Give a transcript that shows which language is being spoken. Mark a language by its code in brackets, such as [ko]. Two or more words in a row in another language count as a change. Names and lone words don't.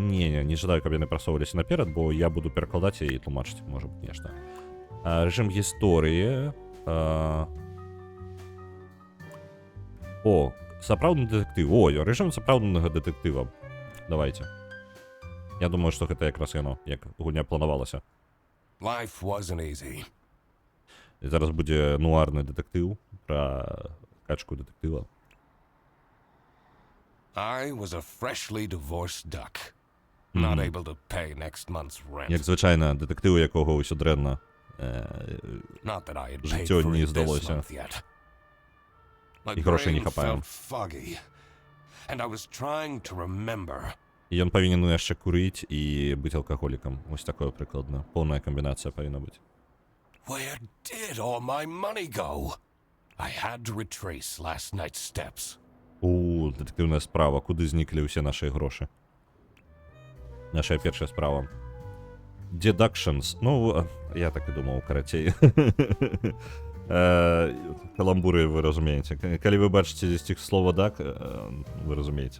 [be] Не жадаю, каб яны прасоўваліся наперад, бо я буду перакладаць і тлумачыць, можа быць, нешта. Рэжым гісторыі. О, сапраўдны дэтэктыў. О, рэжым сапраўднага дэтэктыва. Давайте. Я думаю, што гэта якраз яно, як гульня планавалася. [en] Life wasn't easy. [be] Зараз будзе нуарны дэтэктыў пра качку дэтэктыва. [en] I was a freshly divorced duck, not able to pay next month's rent. [be] Як звычайна, дэтэктыў, якога ўсё дрэнна. [en] Not that I had paid [be] Жыццё [en] for [be] не [en] it this [be] здалося. [en] month yet. My [be] І грошай не [en] brain [be] хапае. [en] felt foggy, and I was trying to remember. [be] І ён павінен яшчэ курыць і быць алкаголікам. Вось такое прыкладна. Поўная камбінацыя павінна быць. [en] Where did all my money go? I had to retrace last night's steps. [uk] Детективная справа. Куди зникли усі наші гроші? Наша перша справа. Deductions. Ну, я так і думав, карацей. Каламбури, ви розумієте. Коли ви бачите здесь тих слово «дак», ви розумієте.